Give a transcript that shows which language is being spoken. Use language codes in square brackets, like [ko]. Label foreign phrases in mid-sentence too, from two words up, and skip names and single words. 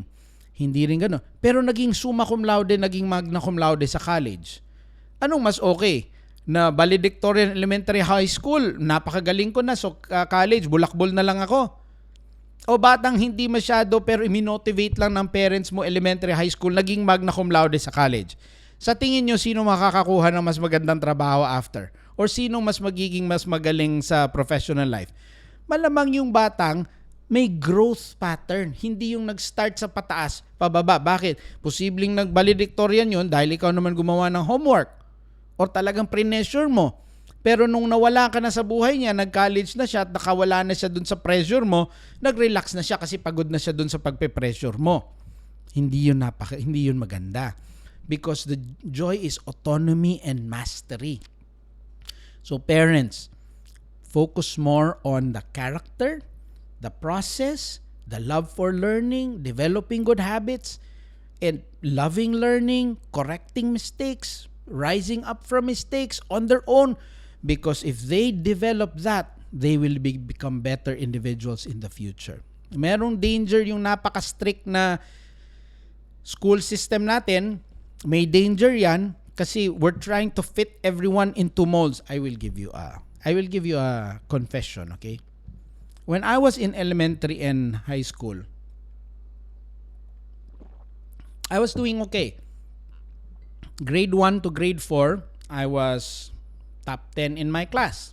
[tl] Hindi rin gano'n. Pero naging [la] summa cum laude, [tl] naging [la] magna cum laude [tl] sa college. Anong mas okay? Na [en] valedictorian elementary high school, [tl] napakagaling ko na. So college, bulakbol na lang ako. O batang hindi masyado pero iminotivate lang ng parents mo [en] elementary high school, [tl] naging [la] magna cum laude [tl] sa college. Sa tingin nyo, sino makakakuha ng mas magandang trabaho after? Or sino mas magiging mas magaling sa [en] professional life? [tl] Malamang yung batang may [en] growth pattern. [tl] Hindi yung nag-start sa pataas, pababa. Bakit? Posibleng nag-valedictorian yun dahil ikaw naman gumawa ng homework. Or talagang pre-measure mo. Pero nung nawala ka na sa buhay niya, nag-college na siya at nakawala na siya dun sa pressure mo, nag-relax na siya kasi pagod na siya dun sa pagpe-pressure mo. Hindi yun maganda. [en] Because the joy is autonomy and mastery. So parents, focus more on the character, the process, the love for learning, developing good habits, and loving learning, correcting mistakes, rising up from mistakes on their own. Because if they develop that, they will become better individuals in the future. [tl] Merong danger yung napaka-strict na [en] school system [tl] natin. May danger yan kasi [en] we're trying to fit everyone into molds. I will give you a confession, okay? When I was in elementary and high school, I was doing okay. Grade 1 to grade 4, I was top 10 in my class.